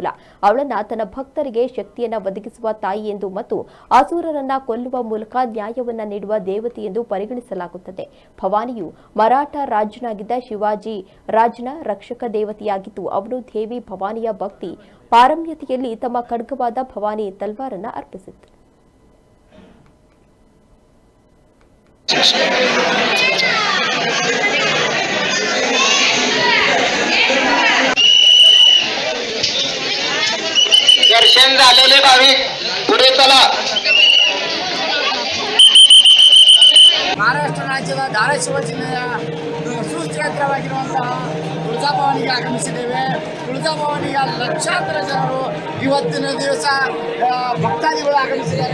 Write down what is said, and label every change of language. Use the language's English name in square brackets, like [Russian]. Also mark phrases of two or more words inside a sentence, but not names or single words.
[Kannada] ಅವಳನ್ನ ತನ್ನ ಭಕ್ತರಿಗೆ ಶಕ್ತಿಯನ್ನ ಒದಗಿಸುವ ತಾಯಿ ಎಂದು ಮತ್ತು ಅಸುರರನ್ನ ಕೊಲ್ಲುವ ಮೂಲಕ ನ್ಯಾಯವನ್ನ ನೀಡುವ ದೇವತೆ ಎಂದು ಪರಿಗಣಿಸಲಾಗುತ್ತದೆ. ಭವಾನಿಯು ಮರಾಠ ರಾಜನಾಗಿದ್ದ ಶಿವಾಜಿ ರಾಜನ ರಕ್ಷಕ ದೇವತೆಯಾಗಿದ್ದು, ಅವನು ದೇವಿ ಭವಾನಿಯ ಭಕ್ತಿ ಪಾರಮ್ಯತೆಯಲ್ಲಿ ತಮ್ಮ ಖಡ್ಗವಾದ ಭವಾನಿ ತಲ್ವಾರನ್ನ ಅರ್ಪಿಸಿತ್ತು. [Marathi] दर्शन झालेले भाविक पुढे चला. [Kannada] ಮಹಾರಾಷ್ಟ್ರ ರಾಜ್ಯದ ಧಾರಾಶಿವ ಜಿಲ್ಲೆಯ ಸುಕ್ಷೇತ್ರವಾಗಿರುವಂತಹ ತುಳಜಾಭವಾನಿಗೆ ಆಗಮಿಸಿದ್ದೇವೆ. ತುಳಜಾಭವಾನಿಗೆ ಲಕ್ಷಾಂತರ ಜನರು ಇವತ್ತಿನ ದಿವಸ ಭಕ್ತಾದಿಗಳು ಆಗಮಿಸಿದ್ದಾರೆ.